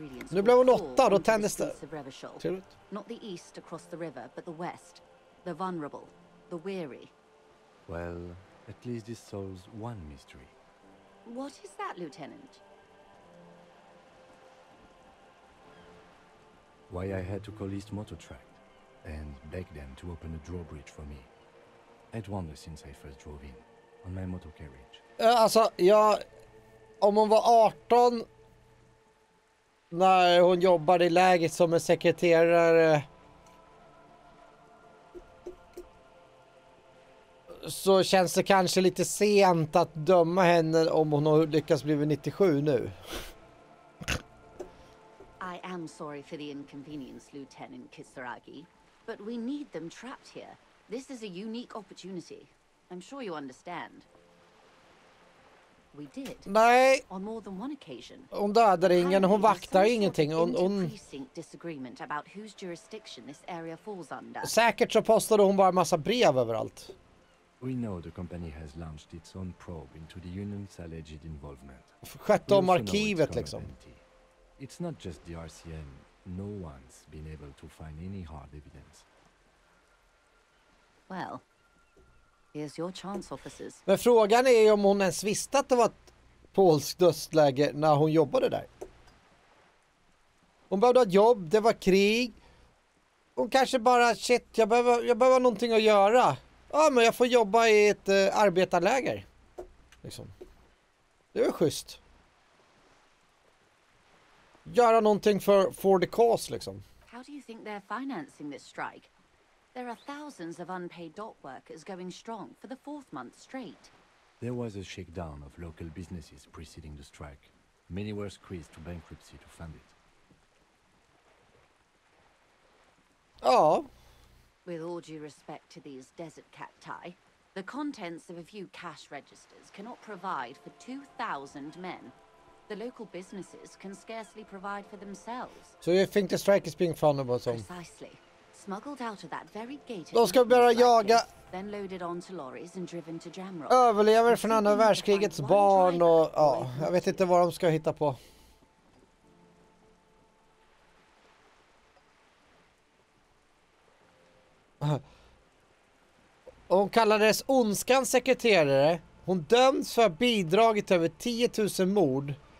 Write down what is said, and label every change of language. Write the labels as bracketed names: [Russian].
[Swedish] Nu blev hon 8, då tändes det. Trevligt. [English] Not the east across the river, but the west. The vulnerable, the weary. Well, at least this solves one mystery. What is that, Lieutenant? Why I had to call East Motor Track and beg them to open a drawbridge for me. I'd wondered since I first drove in on my motor carriage. [Swedish] Alltså, om hon var 18 när hon jobbade i läget som en sekreterare, så känns det kanske lite sent att döma henne om hon har lyckats bli 97 nu. [English] I am sorry for the inconvenience, Lieutenant Kisaragi, but we need them trapped here. This is a unique opportunity. I'm sure you understand. We did. [Swedish] Nej. [English] On more than one occasion. [Swedish] Hon dödar ingen, hon vaktar ingenting. Hon... [English] disagreement about whose jurisdiction this area falls under. [Swedish] Säkert så postade hon bara massa brev överallt. [English] We know the company has launched its own probe into the union's alleged involvement. [Swedish] Skötte om arkivet liksom. [English] It's not just the RCM. No one's been able to find any hard evidence. Well, here's your chance, officers. [Swedish] Men frågan är ju om hon ens visste att det var ett polskt dödsläge när hon jobbade där. Hon behövde ha ett jobb, det var krig. Hon kanske bara, shit, jag behöver någonting att göra. Ja, men jag får jobba i ett arbetarläger. Liksom. Det är väl schysst. Göra någonting [English] for the cause, [Swedish] liksom. [English] How do you think they're financing this strike? There are thousands of unpaid dock workers going strong for the 4th month straight. There was a shakedown of local businesses preceding the strike. Many were squeezed to bankruptcy to fund it. [Swedish] Ja. [English] With all due respect to these desert cacti, the contents of a few cash registers cannot provide for 2,000 men. The local businesses can scarcely provide for themselves. So you think the strike is being funded by some? Precisely. Smuggled out of that very gate. [Swedish] De ska börja jaga [English] then loaded onto lorries and driven to Jamrock. [Swedish] Överlever från andra världskrigets barn och ja, jag vet inte vad de ska hitta på. Och hon kallades ondskans sekreterare. Hon döms för bidragit till över 10 000 mord.